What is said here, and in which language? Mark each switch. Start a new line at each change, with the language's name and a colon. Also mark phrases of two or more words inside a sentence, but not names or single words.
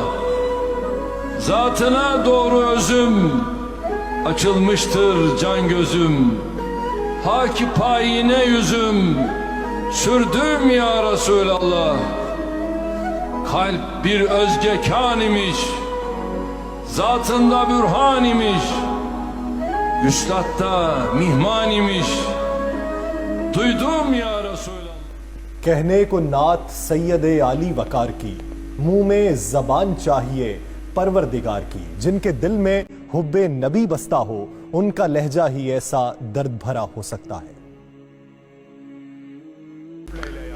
Turkish: Zatına doğru özüm, açılmıştır can gözüm, haki payine yüzüm, sürdüm
Arabic: يا رسول الله.
Turkish: Kalp bir özgekan imiş, zatında bürhan imiş, üstadda mihman imiş, duydum
Arabic: يا رسول الله.
Urdu: کہنے کو نعت سید علی وقار کی، منہ میں زبان چاہیے پروردگار کی، جن کے دل میں حب نبی بستا ہو ان کا لہجہ ہی ایسا درد بھرا ہو سکتا ہے۔